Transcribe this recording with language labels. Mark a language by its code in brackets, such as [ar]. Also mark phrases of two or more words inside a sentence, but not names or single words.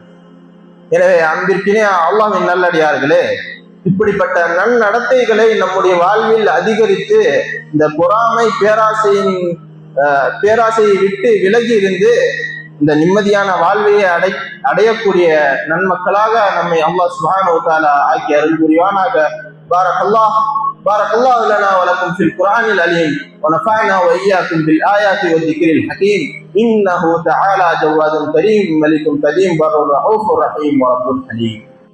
[ta] எனவே அன்பிற்கினே அல்லாஹ்வின் நல்லடியார்களே, இப்படிப்பட்ட நன்னடத்தைகளை நம்முடைய வாழ்வில் அதிகரித்து இந்த பொறாமை பேராசையை விட்டு விலகி இருந்து இந்த நிம்மதியான வாழ்வையை அடையக்கூடிய நன்மக்களாக நம்மை [ar] الله سبحانه وتعالى [ta] ஆக்கி அருள் புரிவானாக. [ar] بارك الله لنا ولكم في القرآن العليم ونفعنا وإياكم بالآيات والذكر الحكيم إنه تعالى جواد كريم ملك قديم بر رؤوف رحيم ورب حليم.